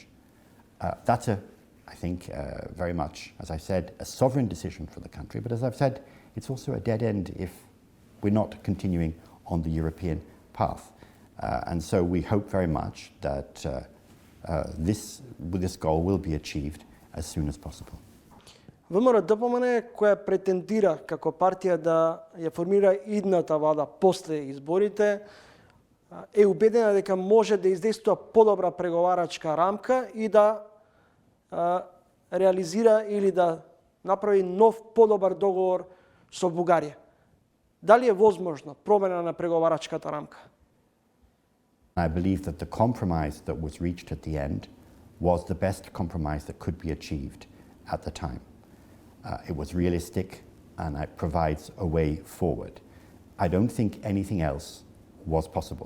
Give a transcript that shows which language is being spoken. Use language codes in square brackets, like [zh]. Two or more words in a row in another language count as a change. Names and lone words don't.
[en] That's I think very much, as I said, a sovereign decision for the country. But as I've said, it's also a dead end if we're not continuing on the European path. And so we hope very much that this goal will be achieved as soon as possible. [mk] ВМРО-ДПМН, која претендира како партија да ја формира идната влада после изборите, е убедена дека може да издействува подобра преговарачка рамка и да реализира или да направи нов подобар договор со Бугарија. Дали е возможно промена на преговарачката рамка? [en] I believe that the compromise that was reached at the end was the best compromise that could be achieved at the time. It was realistic and it provides a way forward. I don't think anything else was possible.